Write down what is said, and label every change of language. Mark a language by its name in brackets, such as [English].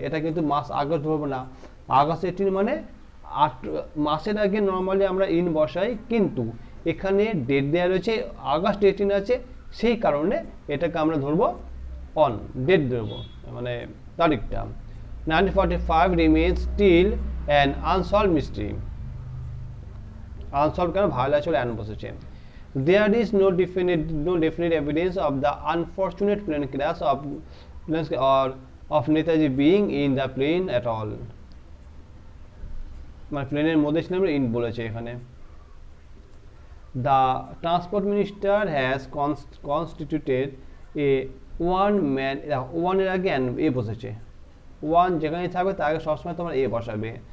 [Bangla] এটা কিন্তু মাস আগস্ট ধরবো না, আগস্ট 18 মানে 8 মাসের আগে নর্মালি আমরা ইন বসাই, কিন্তু এখানে ডেট দেওয়া রয়েছে আগস্ট 18 আছে, সেই কারণে এটাকে আমরা ধরবো অন, ডেট ধরবো মানে তারিখটা। [English] 1945 remains still an unsolved mystery. [Bangla] Unsolved কেন, ভালো আছে অ্যান বসেছে। [English] There is no definite evidence of the unfortunate plane crash or of Netaji being in the plane at all. [Bangla] মানে প্লেনের মধ্যে ছিলাম, ইন বলেছে এখানে। [English] The transport minister has constituted a one-man, [Bangla] one এর আগে এ বসেছে, ওয়ান যেখানে থাকবে তার আগে সবসময় তোমার এ বসাবে।